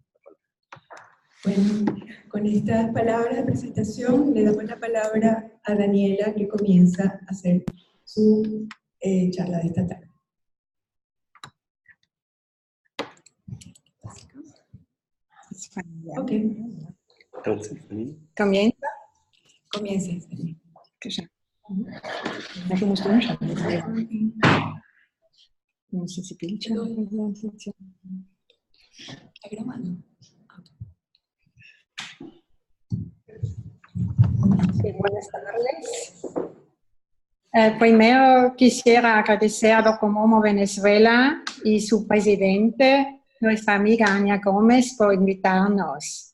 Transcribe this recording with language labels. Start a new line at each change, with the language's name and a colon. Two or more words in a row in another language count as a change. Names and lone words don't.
Spanish: bueno, con estas palabras de presentación le damos la palabra a Daniela, que comienza a hacer su charla de esta tarde. Ok. Entonces, Comienza. Comience.
German: Dafür musst du umschalten. Müssen Sie Bildschirm
Spanish: ¿Está grabando? Sí, buenas tardes. Primero quisiera agradecer a Docomomo Venezuela y su presidente, nuestra amiga Ania Gómez, por invitarnos.